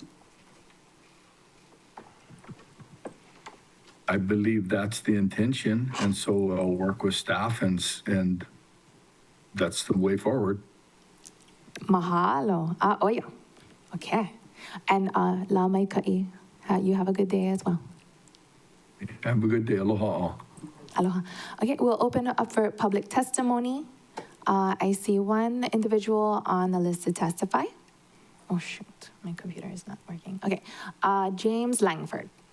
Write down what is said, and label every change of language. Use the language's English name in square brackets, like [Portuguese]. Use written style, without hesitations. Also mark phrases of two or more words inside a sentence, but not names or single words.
[English] I believe that's the intention, and so I'll work with staff, and that's the way forward. Mahalo. Oh, yeah. Okay. [Hawaiian] And la mai ka'i. [English] You have a good day as well. Have a good day. Aloha. Aloha. Okay, we'll open it up for public testimony. I see one individual on the list to testify. Oh, shoot. My computer is not working. Okay. James Langford.